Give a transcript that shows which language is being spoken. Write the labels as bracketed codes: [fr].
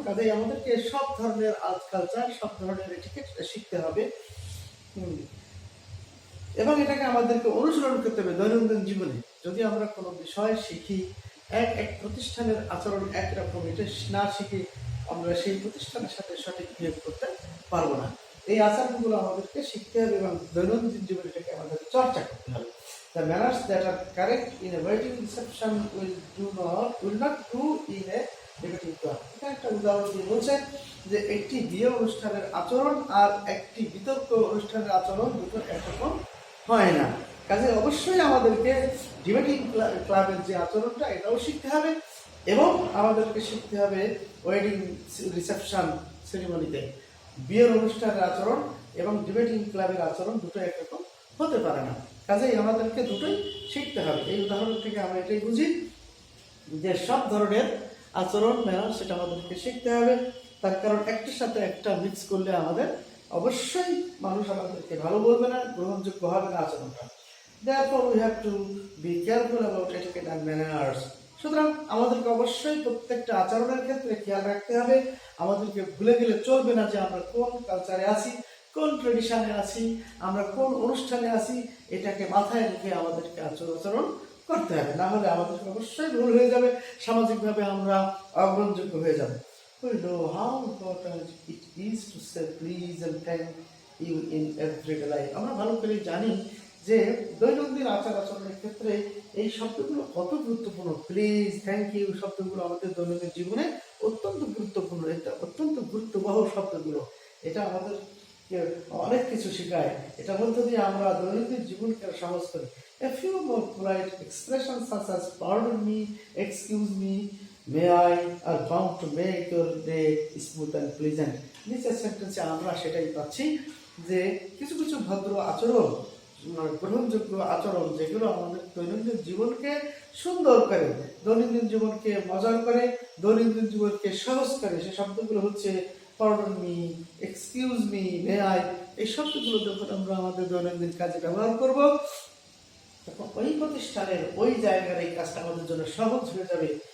[bn] কাজেই আমাদেরকে সব ধরনের কালচার, সব ধরনের এটিকেট শিখতে হবে এবং এটাকে আমাদেরকে অনুসরণ করতে হবে দৈনন্দিন জীবনে। যদি আমরা কোনো বিষয় শিখি, এক এক প্রতিষ্ঠানের আচরণ একরকম, এটা না শিখে আমরা সেই প্রতিষ্ঠানের সাথে সঠিক বিহেভ করতে পারবো না। এই আচরণগুলো আমাদেরকে শিখতে হবে এবং দৈনন্দিন জীবনে এটাকে আমাদের চর্চা করতে হবে। [en] The manners that are correct in a wedding reception will not do in a debating club. [bn] এটা একটা উদাহরণ দিয়ে বলছে যে একটি বিয়ে অনুষ্ঠানের আচরণ আর একটি বিতর্ক অনুষ্ঠানের আচরণ দুটো একরকম হয় না। কাজে অবশ্যই আমাদেরকে ডিবেটিং ক্লাবের যে আচরণটা এটাও শিখতে হবে এবং আমাদেরকে শিখতে হবে ওয়েডিং রিসেপশন সেরিমনিতে বিয়ের অনুষ্ঠানের আচরণ এবং ডিবেটিং ক্লাবের আচরণ দুটো একরকম হতে পারে না। কাজেই আমাদেরকে দুটোই শিখতে হবে। এই উদাহরণ থেকে আমরা এটাই বুঝি যে সব ধরনের আচরণ ম্যানার সেটা আমাদেরকে শিখতে হবে। তার কারণ একটার সাথে একটা মিক্স করলে আমাদের অবশ্যই মানুষ আমাদেরকে ভালো বলবে না, গ্রহণযোগ্য হবে না আচরণটা। [en] Therefore we have to be careful about etiquette and manners. [bn] সুতরাং আমাদেরকে অবশ্যই প্রত্যেকটা আচরণের ক্ষেত্রে খেয়াল রাখতে হবে। আমাদেরকে ভুলে গেলে চলবে না যে আমরা কোন কালচারে আছি, কোন ট্রেডিশনে আছি, আমরা কোন অনুষ্ঠানে আছি। এটাকে মাথায় রেখে আমাদেরকে আচরণ করতে হবে, না হলে আমাদেরকে অবশ্যই ভুল হয়ে যাবে, সামাজিকভাবে আমরা অগ্রহণযোগ্য হয়ে যাবে। [en] We know how important it is to say please and thank you in everyday life. [bn] আমরা ভালো করে জানি যে দৈনন্দিন আচার আচরণের ক্ষেত্রে এই শব্দগুলো কত গুরুত্বপূর্ণ। প্লিজ, থ্যাংক ইউ শব্দগুলো আমাদের দৈনন্দিন জীবনে অত্যন্ত গুরুত্বপূর্ণ। এটা অত্যন্ত গুরুত্ববহ শব্দগুলো, এটা আমাদের অনেক কিছু শেখায়। এটা মধ্য দিয়ে আমরা দৈনন্দিন জীবনকে সহজ করি। [en] A few more polite expressions such as pardon me, excuse me, may I are bound to make your day smooth and pleasant. [bn] নিচের সেন্টেন্সে আমরা সেটাই পাচ্ছি যে কিছু কিছু ভদ্র আচরণ গ্রহণযোগ্য আচরণ, যেগুলো আমাদের দৈনন্দিন জীবনকে সুন্দর করে, দৈনন্দিন জীবনকে মজার করে, দৈনন্দিন জীবনকে সহজ করে, সে শব্দগুলো হচ্ছে pardon me, excuse me, may I. এই শব্দগুলো যখন আমরা আমাদের দৈনন্দিন কাজে ব্যবহার করব, তখন ওই প্রতিষ্ঠানের ওই জায়গার এই কাজটা আমাদের জন্য সহজ হয়ে যাবে।